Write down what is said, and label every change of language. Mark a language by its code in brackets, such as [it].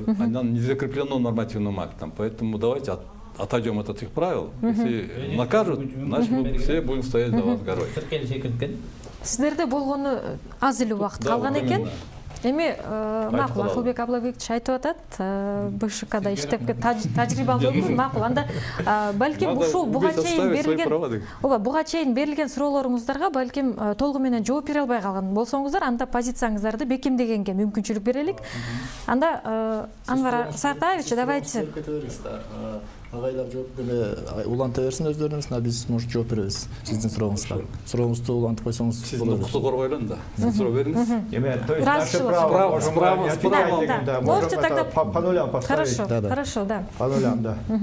[ru] Она не закреплено нормативным актом, поэтому давайте отойдем от этих правил. Если накажут, значит мы все будем стоять за вас горой. [ky] Сиздерде болгону аз эле убакыт калган экен. Эми макул, Акылбек Аблабекович айтып атат, БШКда иштеп тажрыйбалуу болду, макул. Анда балким ушул буга чейин берилген суроолоруңуздарга балким толугу менен жооп бере албай калган болсоңуздар, анда позицияңыздарды бекемдегенге мүмкүнчүлүк берелик. Анда Анвар Сартаевич, [ru] давайте. [ky] Агайлар жооп уланта берсин өздөрүнүз, биз [ru] может [ky] жооп беребиз сиздин сурооңузга. Сурооңузду улантып койсоңуз болот. Сиздин укукту коргойлун да. Суроо бериңиз. [ru] То есть наше право, да. Можете тогда по нулям поставить. Хорошо, да. По нулям, да.